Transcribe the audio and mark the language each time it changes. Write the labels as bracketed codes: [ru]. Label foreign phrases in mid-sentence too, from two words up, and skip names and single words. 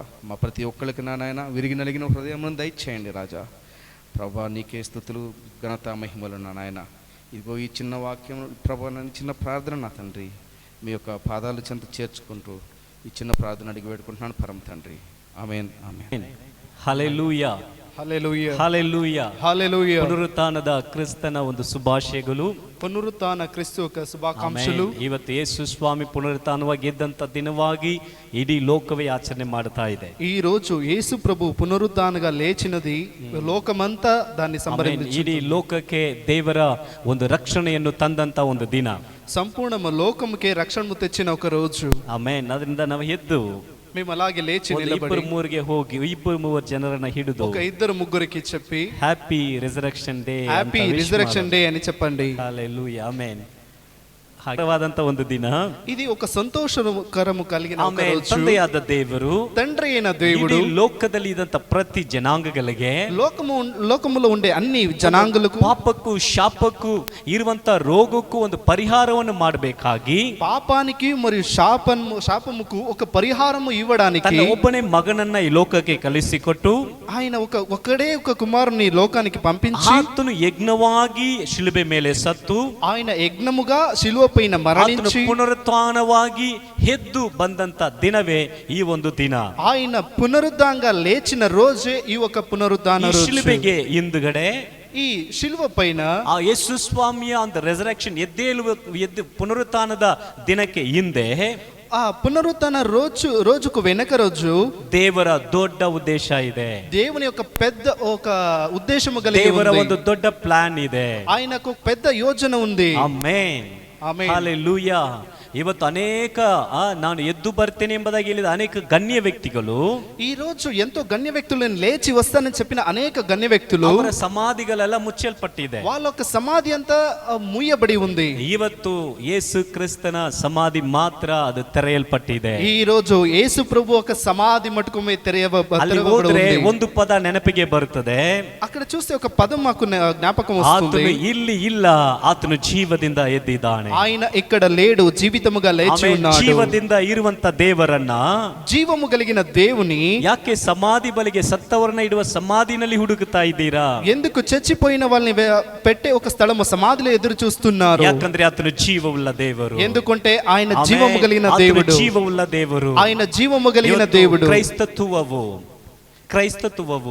[te] మా ప్రతి ఒక్కరికి నాయన విరిగి నలిగిన హృదయం దయచేయండి రాజా ప్రభా. నీకే స్తుతులు ఘనత మహిమలు నాయన. ఇదిగో ఈ చిన్న వాక్యం ప్రభా చిన్న ప్రార్థన నా తండ్రి మీ యొక్క పాదాలు చెంత చేర్చుకుంటూ ఈ చిన్న ప్రార్థన అడిగి వేడుకుంటున్నాను పరమ తండ్రి. ఆమేన్ ఆమేన్. హల్లెలూయా [kn] ಹಲ್ಲೆಲೂಯಾ ಹಲ್ಲೆಲೂಯಾ. ಹಲ್ಲೆಲೂಯಾ. ಪುನರುತ್ಥಾನದ ಕ್ರಿಸ್ತನ ಒಂದು ಶುಭಾಶಯಗಳು. ಪುನರುತ್ಥಾನ ಕ್ರಿಸ್ತುಕ ಶುಭಾಕಾಂಕ್ಷలు. ಆಮೆನ್. ಇವತ್ತು ಯೇಸು ಸ್ವಾಮಿ ಪುನರುತ್ಥಾನವಾಗಿ ಎದ್ದಂತ ದಿನವಾಗಿ ಇಡೀ ಲೋಕವೇ ಆಚರಣೆ ಮಾಡ್ತಾ ಇದೆ. [te] ఈ రోజు యేసు ప్రభు పునరుద్ధానగా లేచినది లోకమంతా దాన్ని [kn] ಆಮೆನ್. [te] సంబరించు. [kn] ಇಡೀ ಲೋಕಕ್ಕೆ ದೇವರ ಒಂದು ರಕ್ಷಣೆಯನ್ನು ತಂದಂತ ಒಂದು ದಿನ. [te] సంపూర్ణ లోకముకే రక్షణను తెచ్చిన ఒక రోజు. [kn] ಆಮೆನ್. ಅದರಿಂದ ನಾವು ಎದ್ದು [te] మేము అలాగే లేచి [kn] ಒಂದು [te] నిలబడి [kn] ಇಬ್ಬರು ಮೂರಿಗೆ ಹೋಗಿ ಇಬ್ಬರು ಮೂವರು ಜನರನ್ನ ಹಿಡಿದು [te] ఒక ఇద్దరు ముగ్గురికి చెప్పి [en] happy resurrection day, happy resurrection day [te] అని చెప్పండి. [kn] ಹಲ್ಲೆಲೂಯಾ. ಆಮೆನ್. ಹಾಗವಾದಂತ ಒಂದು ದಿನ. [te] ఇది ఒక సంతోషకరము కలిగిన ఒక [kn] ಆಮೆನ್. [te] రోజు. [kn] ತಂದೆಯಾದ ದೇವರು [te] తండ్రి అయిన దేవుడు [kn] ಇಡೀ ಲೋಕದಲ್ಲಿ ಇದ್ದಂತ ಪ್ರತಿ ಜನಾಂಗಗಳಿಗೆ [te] లోకములో ఉండే అన్ని జనాంగులకు [kn] ಪಾಪಕ್ಕೂ ಶಾಪಕ್ಕೂ ಇರುವಂತ ರೋಗಕ್ಕೂ ಒಂದು ಪರಿಹಾರವನ್ನು ಮಾಡಬೇಕಾಗಿ [te] పాపానికి మరియు శాపముకు ఒక పరిహారము ఇవ్వడానికి [kn] ತನ್ನ ಒಬ್ಬನೇ ಮಗನನ್ನ ಈ ಲೋಕಕ್ಕೆ ಕಳಿಸಿಕೊಟ್ಟು [te] ఆయన ఒకడే ఒక కుమారుని లోకానికి పంపించి [kn] ಆತನು ಯಜ್ಞವಾಗಿ ಶಿಲುಬೆ ಮೇಲೆ ಸತ್ತು [te] ఆయన యజ్ఞముగా శిలువపైన మరణించి [kn] ಪುನರುತ್ಥಾನವಾಗಿ ಎದ್ದು ಬಂದಂತ ದಿನವೇ ಈ ಒಂದು ದಿನ. [te] ఆయన పునరుద్ధానంగా లేచిన రోజే ఈ ఒక పునరుద్ధాన [kn] ಈ [te] రోజు. [kn] ಶಿಲುಬೆಗೆ ಹಿಂದುಗಡೆ [te] ఈ శిలువ పైన [kn] ಆ ಯೇಸು ಸ್ವಾಮಿಯ ಒಂದು ರೆಸರೆಕ್ಷನ್ ಎದ್ದು ಪುನರುತ್ಥಾನದ ದಿನಕ್ಕೆ ಹಿಂದೆ [te] ఆ పునరుత్థాన రోజుకు వెనక రోజు [kn] ದೇವರ ದೊಡ್ಡ ಉದ್ದೇಶ ಇದೆ. [te] దేవుని యొక్క పెద్ద ఒక ఉద్దేశము కలిగి [kn] ದೇವರ [te] ఉంది. [kn] ಒಂದು ದೊಡ್ಡ ಪ್ಲಾನ್ ಇದೆ. [te] ఆయనకు పెద్ద యోజన ఉంది. [kn] ಆಮೆನ್. ಆಮೆನ್. ಹಲ್ಲೆಲೂಯಾ. ಇವತ್ತು ಅನೇಕ ನಾನು ಎದ್ದು ಬರ್ತೇನೆ ಎಂಬುದಾಗಿ ಹೇಳಿದ ಅನೇಕ ಗಣ್ಯ ವ್ಯಕ್ತಿಗಳು [te] ఈ రోజు ఎంతో గణ్య వ్యక్తులను లేచి వస్తానని చెప్పిన అనేక గణ్య వ్యక్తులు [kn] ಅವರ ಸಮಾಧಿಗಳೆಲ್ಲ ಮುಚ್ಚಲ್ಪಟ್ಟಿದೆ. [te] వాళ్ళ యొక్క సమాధి అంతా మూయబడి ఉంది. [kn] ಇವತ್ತು ಯೇಸು ಕ್ರಿಸ್ತನ ಸಮಾಧಿ ಮಾತ್ರ ಅದು ತೆರೆಯಲ್ಪಟ್ಟಿದೆ. [te] ఈ రోజు యేసు ప్రభు ఒక సమాధి మటుకు [kn] ಅಲ್ಲಿ ಹೋದ್ರೆ ಒಂದು ಪದ ನೆನಪಿಗೆ ಬರುತ್ತದೆ. [te] అక్కడ చూస్తే ఒక పదం మాకు జ్ఞాపకం వస్తుంది. [kn] ಆತನು ಇಲ್ಲಿ ಇಲ್ಲ, ಆತನು ಜೀವದಿಂದ ಎದ್ದಿದ್ದಾನೆ. [te] ఆయన ఇక్కడ లేడు, జీవితముగా లేచి ఉన్నాడు. [kn] ಜೀವದಿಂದ ಇರುವಂತ ದೇವರನ್ನ, [te] జీవము కలిగిన దేవుని [kn] ಯಾಕೆ ಸಮಾಧಿ ಬಳಿಗೆ ಸತ್ತವರನ್ನ ಇಡುವ ಸಮಾಧಿನಲ್ಲಿ ಹುಡುಕುತ್ತಾ ಇದ್ದೀರಾ? [te] ఎందుకు చచ్చిపోయిన వాళ్ళని పెట్టే ఒక స్థలము సమాధిలో ఎదురు చూస్తున్నారు? [kn] ಯಾಕಂದ್ರೆ ಆತನು ಜೀವವುಳ್ಳ ದೇವರು. [te] ఎందుకంటే ఆయన జీవము కలిగిన దేవుడు. [kn] ಜೀವವುಳ್ಳ ದೇವರು. [te] ఆయన జీవము కలిగిన దేవుడు. [kn] ಕ್ರೈಸ್ತತ್ವವು